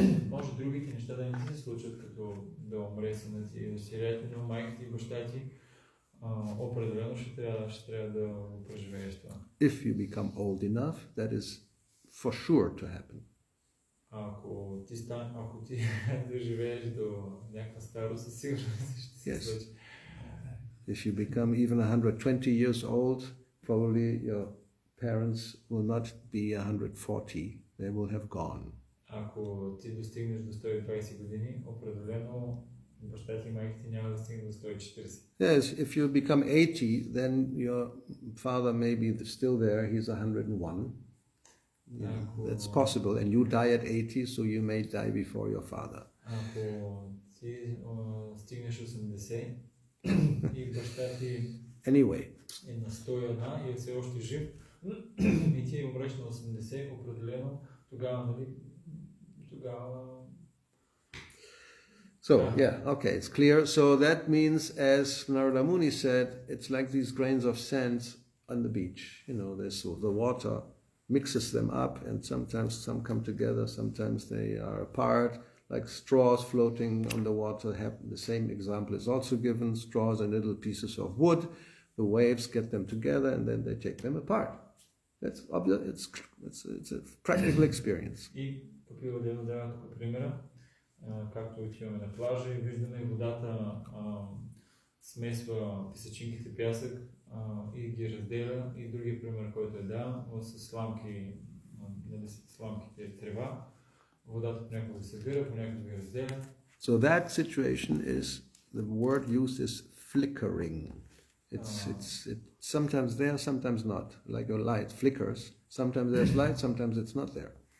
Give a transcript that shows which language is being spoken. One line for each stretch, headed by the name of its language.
Bulgarian: Може другите неща да не се случат, като да умре синът ти, дъщеря ти, но майка ти и баща ти, определено ще трябва да го преживееш това.
English: If you become old enough, that is for sure to happen.
Bulgarian: Ако ти доживееш до някаква старост, със сигурност ще се случи.
English: If you become even 120 years old, probably your parents will not be 140, they will have gone.
Bulgarian: Ако ти достигнеш до 120 години, определено баща ти и майка ти няма да стигнат до 140.
English: Yes, if you become 80, then your father may be still there, he's 101. Yeah, that's possible, and you die at 80, so you may die before your father.
Bulgarian: Ако ти стигнеш 80 и баща ти
English: Anyway,
Bulgarian: е на 101 и е все още жив, и ти умреш на 80, определено тогава.
English: So, okay, it's clear. So that means, as Narada Muni said, it's like these grains of sand on the beach. The water mixes them up, and sometimes some come together, sometimes they are apart, like straws floating on the water. The same example is also given, straws and little pieces of wood. The waves get them together, and then they take them apart. That's obvious. It's a practical experience.
Bulgarian: Попива да дава тук примера, както отиваме на плажа и виждаме водата смесва песъчинките пясък и ги разделя, и другия пример, който е с сламки, сламките трева, Водата понякога се събира, понякога ги разделя.
English: So that situation is, the word used is flickering. It's sometimes there, sometimes not. Like a light flickers. Sometimes there's light, sometimes it's not there.